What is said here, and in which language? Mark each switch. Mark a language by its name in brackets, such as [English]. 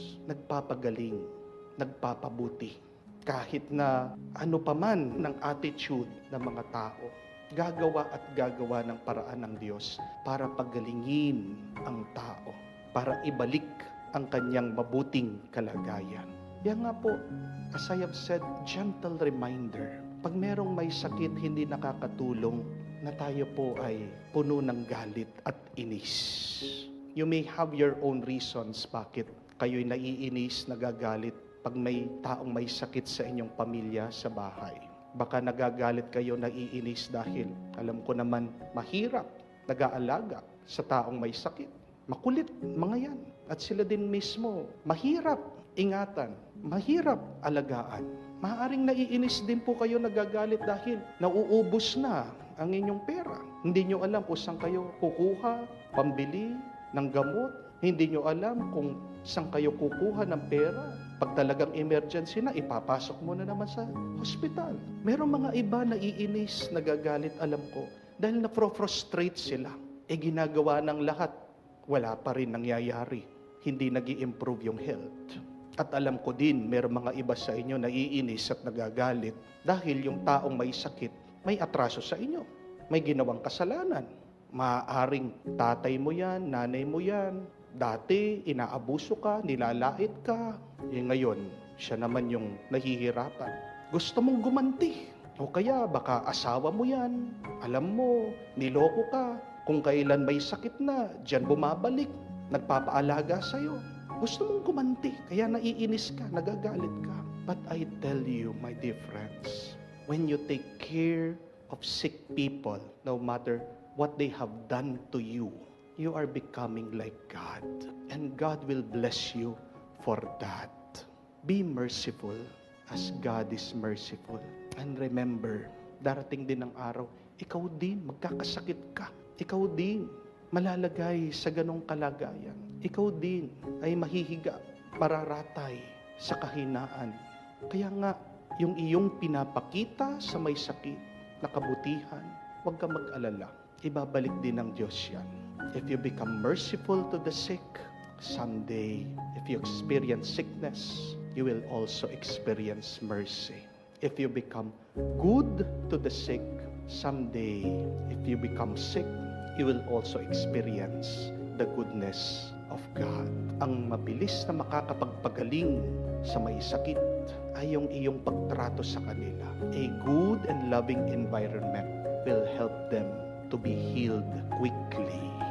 [Filipino] Nagpapagaling, nagpapabuti. Kahit na ano paman ng attitude ng mga tao, gagawa at gagawa ng paraan ng Diyos para pagalingin ang tao, para ibalik ang kanyang mabuting kalagayan. Yan nga po, [English] as I have said, gentle reminder. [Filipino] Pag merong may sakit, hindi nakakatulong, na tayo po ay puno ng galit at inis. [English] You may have your own reasons [Filipino] bakit kayo'y naiinis, nagagalit pag may taong may sakit sa inyong pamilya sa bahay. Baka nagagalit kayo, naiinis dahil alam ko naman mahirap nag-aalaga sa taong may sakit. Makulit, mga yan. At sila din mismo, mahirap ingatan, mahirap alagaan. Maaaring naiinis din po kayo, nagagalit dahil nauubos na ang inyong pera. Hindi nyo alam kung saan kayo kukuha, pambili ng gamot. Hindi nyo alam kung saan kayo kukuha ng pera. Pag talagang emergency na, ipapasok mo na naman sa hospital. Merong mga iba naiinis, nagagalit, alam ko, dahil na-frustrate sila. Ginagawa ng lahat, wala pa rin nangyayari. Hindi nag-i-improve yung health. At alam ko din, meron mga iba sa inyo naiinis at nagagalit dahil yung taong may sakit, may atraso sa inyo. May ginawang kasalanan. Maaaring tatay mo yan, nanay mo yan. Dati, inaabuso ka, nilalait ka. Ngayon, siya naman yung nahihirapan. Gusto mong gumanti. O kaya, baka asawa mo yan. Alam mo, niloko ka. Kung kailan may sakit na, diyan bumabalik. Nagpapaalaga sa'yo. Gusto mong gumanti, kaya naiinis ka, nagagalit ka. [English] But I tell you, my dear friends, when you take care of sick people, no matter what they have done to you, you are becoming like God. And God will bless you for that. Be merciful as God is merciful. And remember, [Filipino] darating din ang araw, ikaw din, magkakasakit ka. Ikaw din, malalagay sa ganong kalagayan. Ikaw din ay mahihiga, mararatay sa kahinaan. Kaya nga, yung iyong pinapakita sa may sakit na kabutihan, huwag ka mag-alala. Ibabalik din ng Diyos yan. [English] If you become merciful to the sick, someday, if you experience sickness, you will also experience mercy. If you become good to the sick, someday, if you become sick, you will also experience the goodness of God. [Filipino] Ang mabilis na makakapagpagaling sa may sakit ay yung iyong pagtrato sa kanila. [English] A good and loving environment will help them to be healed quickly.